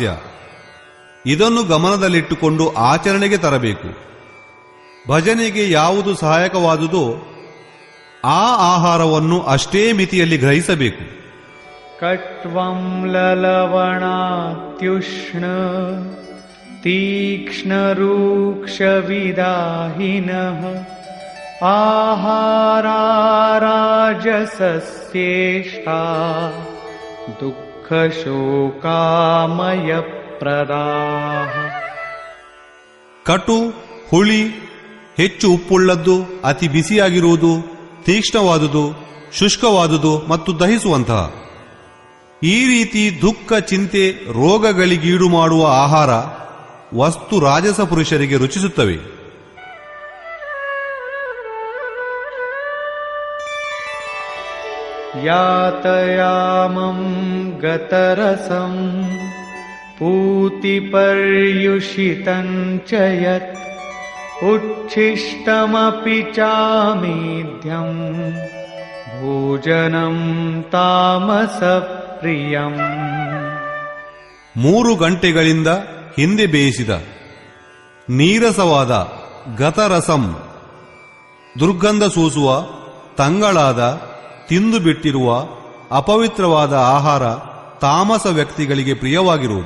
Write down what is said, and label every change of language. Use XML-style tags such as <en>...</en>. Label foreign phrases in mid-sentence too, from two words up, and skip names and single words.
<kn>ಇದನ್ನು ಗಮನದಲ್ಲಿಟ್ಟುಕೊಂಡು ಆಚರಣೆಗೆ ತರಬೇಕು. ಭಜನೆಗೆ ಯಾವುದು ಸಹಾಯಕವಾದುದೋ ಆ ಆಹಾರವನ್ನು ಅಷ್ಟೇ ಮಿತಿಯಲ್ಲಿ ಗ್ರಹಿಸಬೇಕು.</kn> <sa>ಕಟ್ವಂ ಲಲವಣಾತ್ಯುಷ್ಣ ತೀಕ್ಷ್ಣ ರೂಕ್ಷ ವಿದಾಹಿನಃ आहाराराजसस्येष्टा दुःखशोकामयप्रदाः</sa> <kn>ಕಟು, ಹುಳಿ, ಹೆಚ್ಚು ಉಪ್ಪುಳ್ಳದ್ದು, ಅತಿ ಬಿಸಿಯಾಗಿರುವುದು, ತೀಕ್ಷ್ಣವಾದುದು, ಶುಷ್ಕವಾದುದು ಮತ್ತು ದಹಿಸುವಂತಹ ಈ ರೀತಿ ದುಃಖ, ಚಿಂತೆ, ರೋಗಗಳಿಗೀಡು ಮಾಡುವ ಆಹಾರ ವಸ್ತು ರಾಜಸ ಪುರುಷರಿಗೆ ರುಚಿಸುತ್ತವೆ.</kn> <sa>ಯಾತಯಾಮಂ ಗತರಸಂ ಪೂತಿಪರ್ಯುಷಿತಂ ಚ ಯತ್ ಉಚ್ಛಿಷ್ಟಮಪಿ ಚಾಮೇಧ್ಯಂ ಭೋಜನಂ ತಾಮಸಪ್ರಿಯಂ.</sa> <kn>3 ಗಂಟೆಗಳಿಂದ ಹಿಂದೆ ಬೇಯಿಸಿದ ನೀರಸವಾದ ಗತರಸಂ, ದುರ್ಗಂಧ ಸೂಸುವ, ತಂಗಳಾದ, ತಿಂದು ಬಿಟ್ಟಿರುವ ಅಪವಿತ್ರವಾದ ಆಹಾರ ತಾಮಸ ವ್ಯಕ್ತಿಗಳಿಗೆ ಪ್ರಿಯವಾಗಿರುವುದು.</kn>